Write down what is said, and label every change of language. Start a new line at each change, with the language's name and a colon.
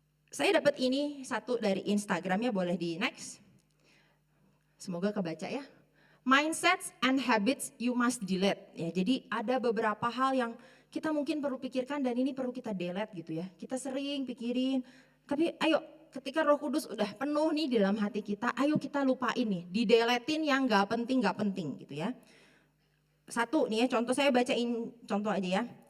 Indonesian: Saya dapat ini satu dari Instagramnya, boleh di next. Semoga kebaca ya.
English: Mindsets and habits you must delete.
Indonesian: Ya, jadi ada beberapa hal yang kita mungkin perlu pikirkan dan ini perlu kita delete gitu ya. Kita sering pikirin, tapi ayo ketika Roh Kudus udah penuh nih dalam hati kita, ayo kita lupain nih, dideletin yang gak penting gitu ya. Satu nih ya, contoh saya bacain contoh aja ya.